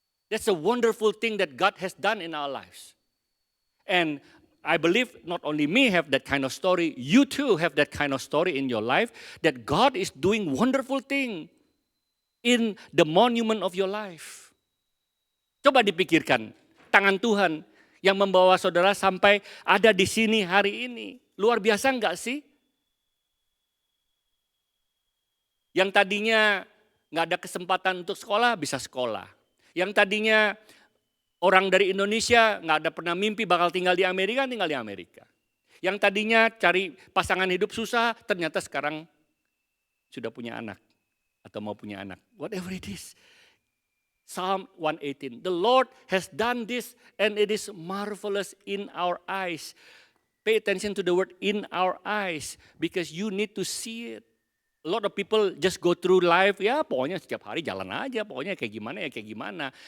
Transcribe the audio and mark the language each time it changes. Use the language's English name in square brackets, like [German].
[English] That's a wonderful thing that God has done in our lives. And I believe not only me have that kind of story, you too have that kind of story in your life, that God is doing wonderful thing in the monument of your life. [Indonesian] Coba dipikirkan, tangan Tuhan yang membawa saudara sampai ada di sini hari ini. Luar biasa enggak sih? Yang tadinya enggak ada kesempatan untuk sekolah, bisa sekolah. Yang tadinya orang dari Indonesia enggak ada pernah mimpi bakal tinggal di Amerika, tinggal di Amerika. Yang tadinya cari pasangan hidup susah, ternyata sekarang sudah punya anak atau mau punya anak. [English] Whatever it is. Psalm 118, the Lord has done this and it is marvelous in our eyes. Pay attention to the word in our eyes because you need to see it. A lot of people just go through life, [Indonesian] ya pokoknya setiap hari jalan aja, pokoknya kayak gimana.